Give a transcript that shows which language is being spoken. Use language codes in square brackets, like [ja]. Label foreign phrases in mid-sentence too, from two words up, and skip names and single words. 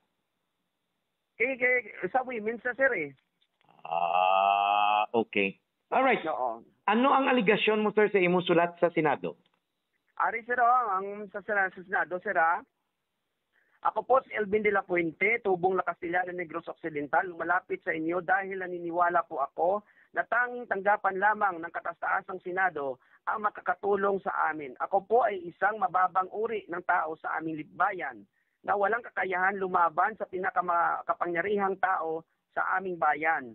[hil] Sa women's na, sir, [en] Okay. Alright. [hil] Oo. Ano ang aligasyon mo, sir, sa imo sulat sa Senado? Ari, sir, ang sa Senado, sir, [tl] Ako po si Elvin de la Puente, tubong La Castellana, Negros Occidental. Lumalapit sa inyo dahil naniniwala po ako na tanging tanggapan lamang ng kataas-taasang Senado ang makakatulong sa amin. Ako po ay isang mababang uri ng tao sa aming bayan na walang kakayahan lumaban sa pinakakapangyarihang tao sa aming bayan.